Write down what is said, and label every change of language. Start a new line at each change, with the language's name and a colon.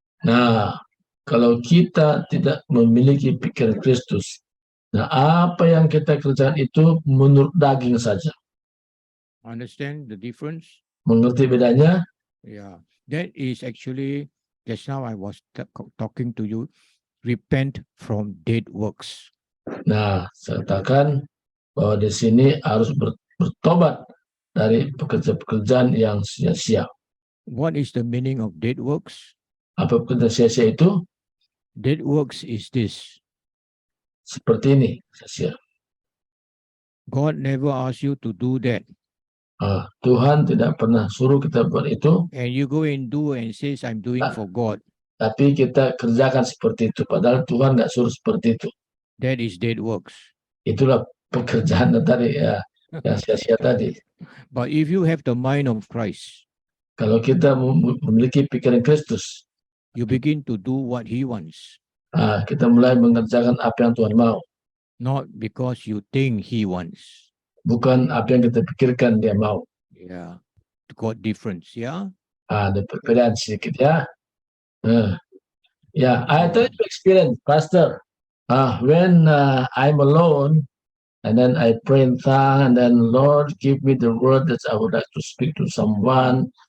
Indonesian: Nah, kalau kita tidak memiliki pikiran Kristus, nah apa yang kita kerjakan itu menurut daging saja.
English: Understand the difference?
Indonesian: Mengerti bedanya?
English: Yeah, that is actually, just now I was talking to you, repent from dead works.
Indonesian: Nah, saya katakan bahwa di sini harus bertobat dari pekerjaan-pekerjaan yang sia-sia.
English: What is the meaning of dead works?
Indonesian: Apa pekerjaan sia-sia itu?
English: Dead works is this.
Indonesian: Seperti ini, sia-sia.
English: God never asked you to do that.
Indonesian: Tuhan tidak pernah suruh kita buat itu,
English: And you go and do and says, I'm doing for God.
Indonesian: tapi kita kerjakan seperti itu. Padahal Tuhan nggak suruh seperti itu.
English: That is dead works.
Indonesian: Itulah pekerjaan tadi ya, yang sia-sia tadi.
English: But if you have the mind of Christ,
Indonesian: Kalau kita memiliki pikiran Kristus,
English: you begin to do what He wants,
Indonesian: kita mulai mengerjakan apa yang Tuhan mau.
English: not because you think He wants.
Indonesian: Bukan apa yang kita pikirkan Dia mau.
English: Yeah, got difference. Yeah.
Indonesian: Ada perbedaan sedikit ya.
English: Yeah, I tell you experience, Pastor. When I'm alone, and then I pray in tongues, and then Lord give me the word that I would like to speak to someone.